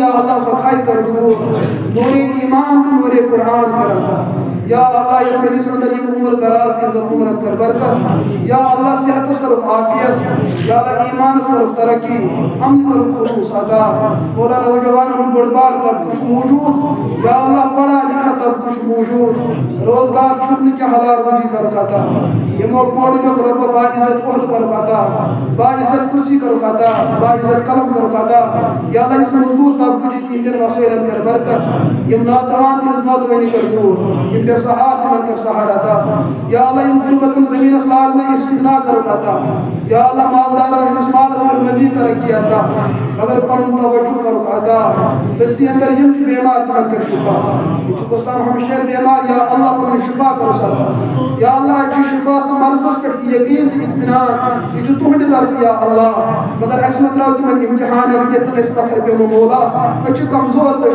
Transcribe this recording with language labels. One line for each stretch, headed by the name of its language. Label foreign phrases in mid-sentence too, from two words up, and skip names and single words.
Kashmiri: اللہ سۄ کھاے کر دوٗر نوٗرے ایمان تہٕ نوٗرے قرآن کر عطا
Arabic: یا اللہ
Kashmiri: یتھ مجلس اندر یِم عمر دراز تہنٛزن عمرن کر برکت
Arabic: یا اللہ
Kashmiri: صحتس کرُکھ عافیت
Arabic: یا اللہ
Kashmiri: ایمانس کرُکھ ترقی امن کرُکھ خلوص عطا مولا نوجوانن ہُنٛد بوٚڑ بار طبقہٕ چھُ موٗجوٗد
Arabic: یا اللہ
Urdu: پڑھا لکھا
Kashmiri: طبقہٕ چھُ موٗجوٗد روزگار چھُکھ نہٕ کینٛہہ حلال روزی کرُکھ عطا یِمو پوٚر لیوٚکھ رۄبا باعزت عہدٕ کرُکھ عطا باعزت کرسی کرُکھ عطا باعزت قلم کرُکھ عطا
Arabic: یا اللہ
Kashmiri: یُس مزدوٗر طبقہٕ چھُ تِہنٛدٮ۪ن وسٲیلن کر برکت یِم ناتوان تِہنٛز ناتوٲنی کر دوٗر یِم بے سہار تِمن کر سہار عطا
Arabic: یا اللہ
Kashmiri: یِم غربتن زمیٖنس لارنہٕ استغنا کرُکھ عطا
Arabic: یا اللہ
Kashmiri: مالدارن ہٕنٛدِس مالس کر مزید ترقی عطا مگر پنُن توجہ کرُکھ عطا بستی اندر یِم تہِ بیمار تِمن کر شفا ییٚتیُک اسلام ہمیشہ بیمار
Arabic: یا اللہ
Kashmiri: پنُن شفا کرُس عطا
Arabic: یا اللہ
Kashmiri: اَسہِ چھِ شفاس تہٕ مرضس پٮ۪ٹھ یقیٖن تہٕ اطمینان یہِ چھُ تُہنٛدِ طرفہٕ
Arabic: یا اللہ
Kashmiri: مگر اَسہِ مہ ترٛاو تِمن امتحانن یتھ نہٕ أسۍ پتھر پیٚمو مولا أسۍ چھِ کمزور تہٕ